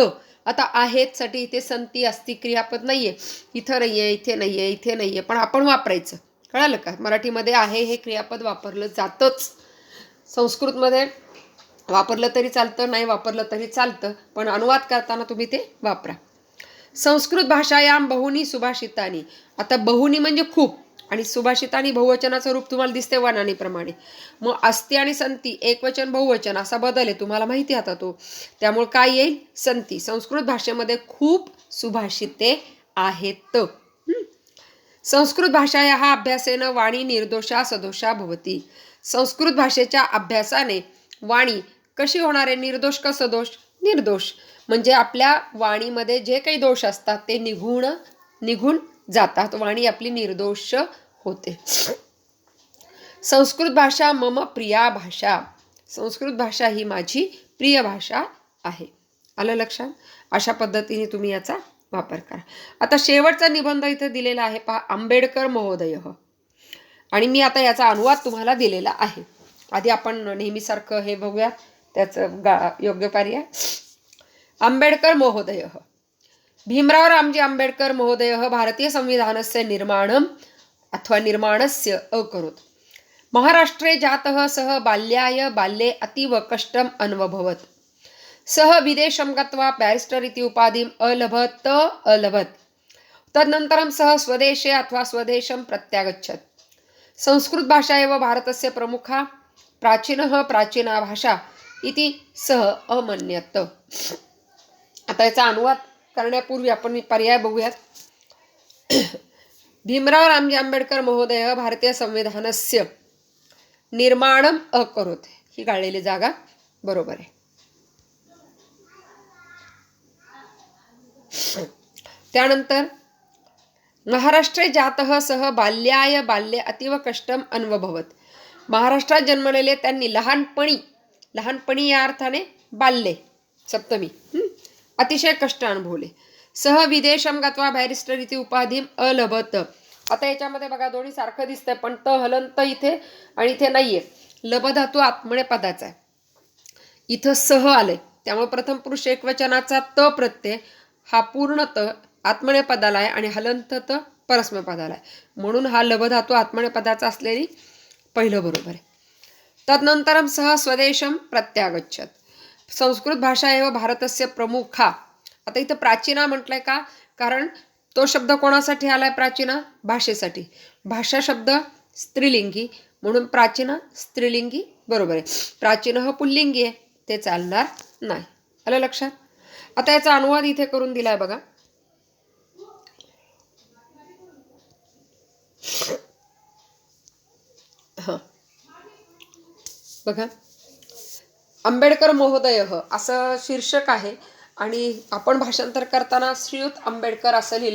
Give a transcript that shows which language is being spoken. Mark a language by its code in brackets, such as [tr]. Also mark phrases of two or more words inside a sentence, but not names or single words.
[mr] आता आहेत साठी इथे [sa] संती अस्ति [mr] क्रियापद नाहीये, इथं नाहीये, इथे नाहीये, इथे नाहीये, पण आपण वापरायचं. कळालं का? मराठीमध्ये आहे हे क्रियापद वापरलं जातंच. संस्कृतमध्ये वापरलं तरी चालतं, नाही वापरलं तरी चालतं, पण अनुवाद करताना तुम्ही ते वापरा. [sa] संस्कृत भाषायाम बहुनी सुभाषितानी. [mr] आता बहुनी म्हणजे खूप, आणि सुभाषितानी बहुवचनाचं रूप तुम्हाला दिसते वनानीप्रमाणे. मग अस्ति आणि संती एकवचन बहुवचन असा बदल आहे, तुम्हाला माहिती आता तो. त्यामुळे काय येईल? संती. संस्कृत भाषेमध्ये खूप सुभाषिते आहेत. [sa] संस्कृत भाषायाः अभ्यासेन वाणी निर्दोषा सदोषा भवती. [mr] संस्कृत भाषेच्या अभ्यासाने वाणी कशी होणार आहे? निर्दोष का सदोष? निर्दोष. म्हणजे आपल्या वाणीमध्ये जे काही दोष असतात ते निघून जातात. वाणी आपली निर्दोष होते. [sa] संस्कृत भाषा मम प्रिया भाषा. [mr] संस्कृत भाषा ही माझी प्रिय भाषा आहे. आलं लक्षात? अशा पद्धतीने तुम्ही याचा वापर करा. आता शेवटचा निबंध इथे दिलेला आहे पहा, आंबेडकर महोदय. आणि मी आता याचा अनुवाद तुम्हाला दिलेला आहे. आधी आपण नेहमीसारखं हे बघूया त्याचं योग्य पर्याय. [sa] आंबेडकर महोदय. भीमराव रामजी आंबेडकर महोदय भारतीय संविधानस्य निर्माणम अथवा निर्माणस्य अकरोत्. महाराष्ट्रे जातः सः बाल्ये अतीव कष्टम् अनुभवत्. सः विदेशं गत्वा बैरिस्टर् इति उपाधिम् अलभत्. तदनन्तरं सः स्वदेशे अथवा स्वदेशं प्रत्यागच्छत्. संस्कृत भाषा एव भारतस्य प्रमुखा प्राचीना भाषा इति सः अमन्यत. [mr] आता याचा अनुवाद करण्यापूर्वी आपण पर्याय बघूयात. [sa] भीमराव रामजी आंबेडकर महोदय भारतीय संविधानस्य निर्माणम अकरोत्. [mr] ही गाळलेली जागा बरोबर आहे. [sa] त्यानंतर महाराष्ट्रे जातः सह बाल्ये अतीव कष्टम अनुभवत. [mr] महाराष्ट्रात जन्मलेले त्यांनी लहानपणी या अर्थाने बाल्ये सप्तमी अतिशय कष्ट अनुभवले. [sa] सह विदेशम गत्वा बैरिस्टर इथे उपाधी अलभत. [mr] आता याच्यामध्ये बघा दोन्ही सारखं दिसतंय, पण त हलंत इथे आणि इथे नाहीये. लभ धातू आत्मने पदाचा आहे, इथं सह आले, त्यामुळे प्रथम पुरुष एकवचनाचा त प्रत्यय हा पूर्ण त आत्मने पदाला आहे आणि हलंत त परस्मै पदाला आहे, म्हणून हा लभ धातू आत्मने पदाचा असलेली पहिलं बरोबर आहे. [sa] तदनंतरम सह स्वदेशम प्रत्यागच्छत. संस्कृत भाषा एव भारतस्य प्रमुखा. [mr] आता इथं प्राचीना म्हटलंय का? कारण तो शब्द कोणासाठी आलाय? प्राचीना भाषेसाठी. भाषा शब्द स्त्रीलिंगी, म्हणून प्राचीना स्त्रीलिंगी बरोबर आहे. प्राचीन हा पुल्लिंगी आहे, ते चालणार नाही. आलं लक्षात? आता याचा अनुवाद इथे करून दिलाय बघा. बघा, आंबेडकर महोदय असं शीर्षक आहे आणि आपण भाषांतर करताना श्रीयुत आंबेडकर असं लिहिले.